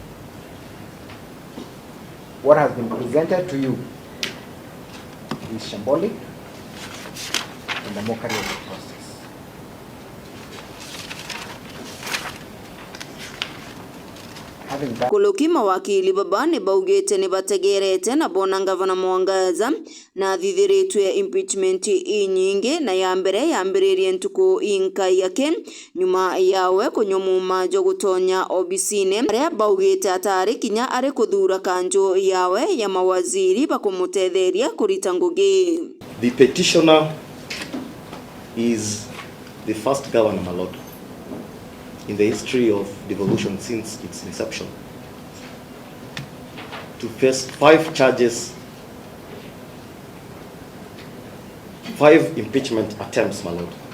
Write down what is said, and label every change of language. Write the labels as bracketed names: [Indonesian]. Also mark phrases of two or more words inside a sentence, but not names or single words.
[English] What has been presented to you is shambolic and a mockery of the process. Having done [Meru] Kuluki mawakili babane baugete ni bategerete na bona Gavana Mwangaza na thithiritwe impeachment inyingi na ya mbere ntuku inka yake nyuma yawe kunyumuma jo gutonya obisine aria baugete atari kinya ari kuthura kanjo yawe ya mawaziri bakumutetheria kurita ngugi. [English] The petitioner is the first governor, my lord, in the history of devolution since its inception, to face 5 charges, 5 impeachment attempts, my lord.